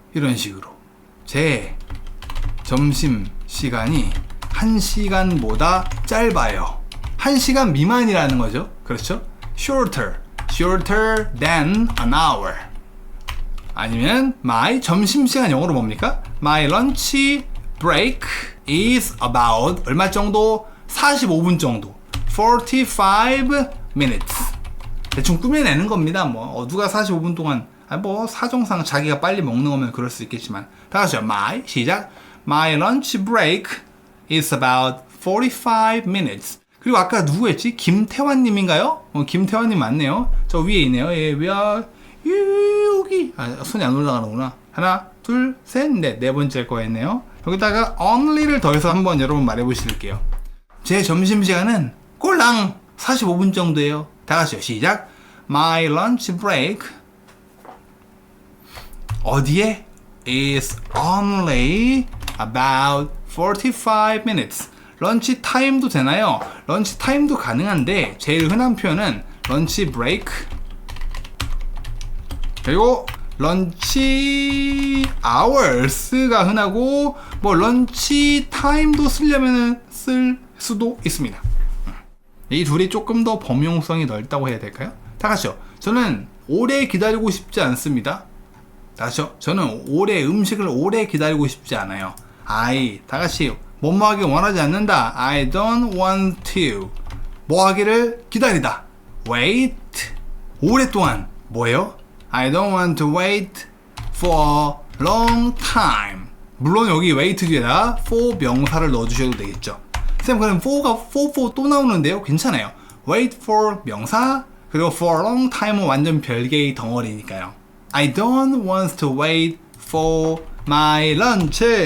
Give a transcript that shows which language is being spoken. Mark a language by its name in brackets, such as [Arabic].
[Korean] 이런 식으로 제 점심시간이 1시간보다 짧아요. 1시간 미만이라는 거죠. 그렇죠? [English] shorter than an hour. [Korean] 아니면 my 점심시간 영어로 뭡니까? [English] My lunch break is about [Korean] 얼마 정도? 45분 정도. [English] 45 minutes. [Korean] 대충 꾸며내는 겁니다. 누가 45분 동안 사정상 자기가 빨리 먹는 거면 그럴 수 있겠지만, 다 같이요. 시작. [English] My lunch break is about 45 minutes. [Korean] 그리고 아까 누구 했지? 김태환님인가요? 김태환님 맞네요. 저 위에 있네요. 예, 여기. 손이 안 올라가는구나. 하나, 둘, 셋, 넷. 네 번째 거였네요. 여기다가 only를 더해서 한번 여러분 말해보실게요. 제 점심시간은 꼴랑 45분 정도예요. 다 같이요. 시작. [English] My lunch break [Korean] 어디에? [English] is only about 45 minutes. [Korean] 런치 타임도 되나요? 런치 타임도 가능한데 제일 흔한 표현은 런치 브레이크, 그리고 런치 아워스가 흔하고, 런치 타임도 쓰려면 쓸 수도 있습니다. 이 둘이 조금 더 범용성이 넓다고 해야 될까요? 다 같이요. 저는 오래 기다리고 싶지 않습니다. 다 같이요. 저는 음식을 오래 기다리고 싶지 않아요. 다 같이 뭐뭐 하기 원하지 않는다. [English] I don't want to [Korean] 뭐 하기를 기다리다. wait 오랫동안 뭐예요? [English] I don't want to wait for a long time. [Korean] 물론 여기 wait 뒤에다 for 명사를 넣어주셔도 되겠죠. 쌤, 그럼 for가 for 또 나오는데요? 괜찮아요. [English] wait for [Korean] 명사, 그리고 [English] for a long time [Korean] 은 완전 별개의 덩어리니까요. [English] I don't want to wait for my lunch.